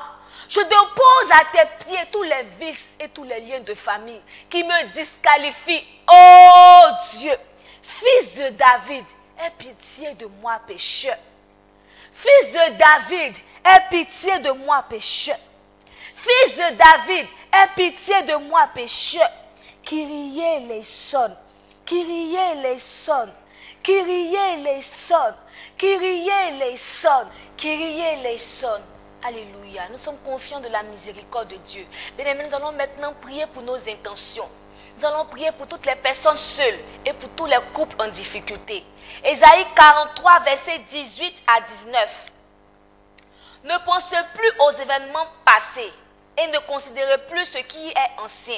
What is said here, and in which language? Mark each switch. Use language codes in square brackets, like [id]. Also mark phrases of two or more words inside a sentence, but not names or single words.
[fr] Je dépose à tes pieds tous les vices et tous les liens de famille qui me disqualifient. Oh Dieu, fils de David, aie pitié de moi pécheur. Fils de David, aie pitié de moi pécheur. Fils de David, aie pitié de moi pécheur. [el] Κύριε ελέησον, Κύριε ελέησον, Κύριε ελέησον, Κύριε ελέησον, Κύριε ελέησον. [fr] Alléluia. Nous sommes confiants de la miséricorde de Dieu. Bien-aimés, nous allons maintenant prier pour nos intentions. Nous allons prier pour toutes les personnes seules et pour tous les couples en difficulté. Ésaïe 43, versets 18 à 19. Ne pensez plus aux événements passés et ne considérez plus ce qui est ancien.